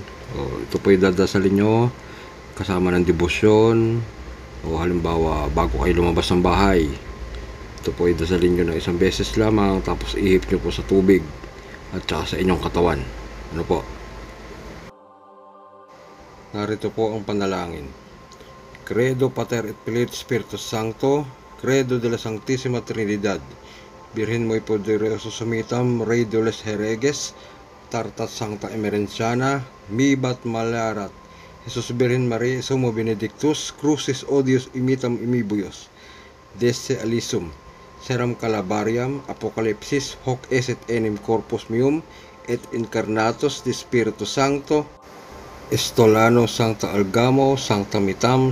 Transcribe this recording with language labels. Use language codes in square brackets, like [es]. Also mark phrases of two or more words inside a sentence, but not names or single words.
[tl] O ito po ay dadasalin nyo kasama ng debosyon, o halimbawa bago kayo lumabas ng bahay. Ito po ay dasalin nyo na isang beses lamang, tapos ihip nyo po sa tubig at saka sa inyong katawan. Ano po? Narito po ang panalangin. [la] Credo Pater et Filii et Spiritus Sancto, [es] Credo de la Sanctissima Trinidad, Virgen muy poderoso [la] sumitam, [es] Rey de los Hereges, [la] Tartat Sancta Emerenciana, Mibat Malarat, Jesus Virgen Maria, Sumo Benedictus, Crucis Odius imitam imibuyos, Desse Alisum, Seram Calabariam, Apocalypsis, Hoc eset enim corpus meum, et incarnatus de Spiritu Sancto, Estolano Sancta Algamo, Sancta Mitam,